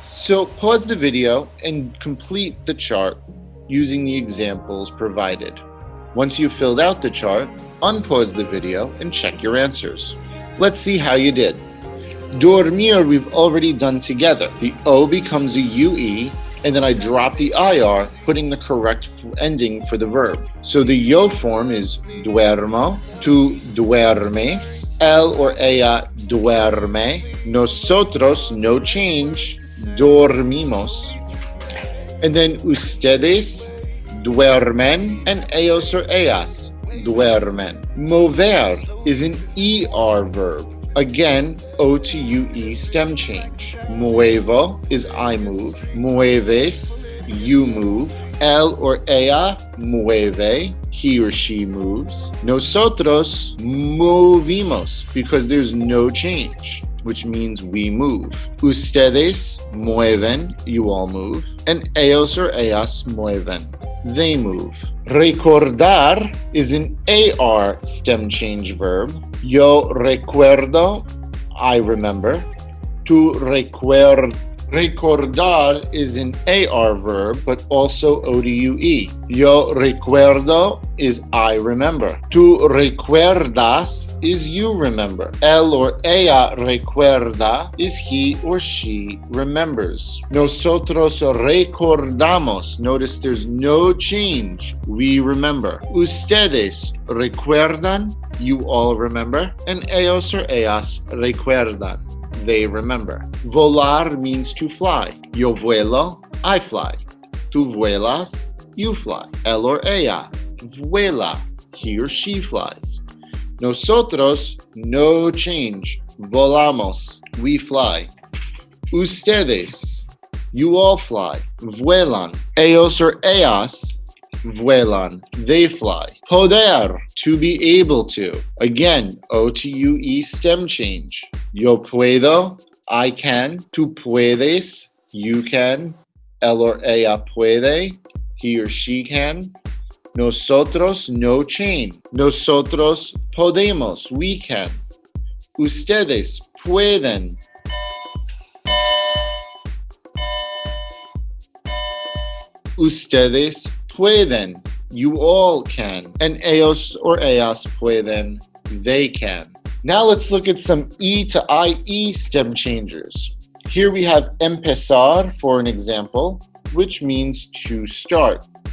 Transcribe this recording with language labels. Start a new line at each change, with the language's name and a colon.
English: So pause the video and complete the chart using the examples provided. Once you've filled out the chart, unpause the video and check your answers. Let's see how you did. Dormir we've already done together. The O becomes a UE, and then I drop the IR, putting the correct ending for the verb.
Spanish: So the yo form is duermo, tu duermes, él or ella duerme, nosotros,
English: no change,
Spanish: dormimos.
English: And then
Spanish: ustedes duermen, and ellos or ellas duermen.
English: Mover is an ER verb. Again, O to UE stem change. Muevo is I move. Mueves, you move. Él or ella mueve, he or she moves. Nosotros movimos, because there's no change, which means we move.
Spanish: Ustedes mueven,
English: you all move. And ellos or ellas mueven, they move. Recordar is an AR stem change verb.
Spanish: Yo recuerdo,
English: I remember. Tu recordar is an AR verb, but also O to UE.
Spanish: Yo recuerdo
English: is I remember.
Spanish: Tu recuerdas
English: is you remember. Él or ella recuerda is he or she remembers.
Spanish: Nosotros recordamos.
English: Notice there's no change. We remember.
Spanish: Ustedes recuerdan.
English: You all remember.
Spanish: And ellos or ellas recuerdan.
English: They remember. Volar means to fly.
Spanish: Yo vuelo,
English: I fly.
Spanish: Tu vuelas,
English: you fly. Él or ella vuela, he or she flies.
Spanish: Nosotros, no change. Volamos,
English: we fly. Ustedes, you all fly. Vuelan. Ellos or ellas vuelan, they fly. Poder, to be able to. Again, O to UE stem change.
Spanish: Yo puedo,
English: I can.
Spanish: Tu puedes,
English: you can. Él or ella puede, he or she can. Nosotros, no change.
Spanish: Nosotros podemos,
English: we can.
Spanish: Ustedes pueden. Ustedes pueden,
English: you all can. And ellos or ellas pueden, they can. Now let's look at some E to IE stem changers. Here we have empezar for an example, which means to start.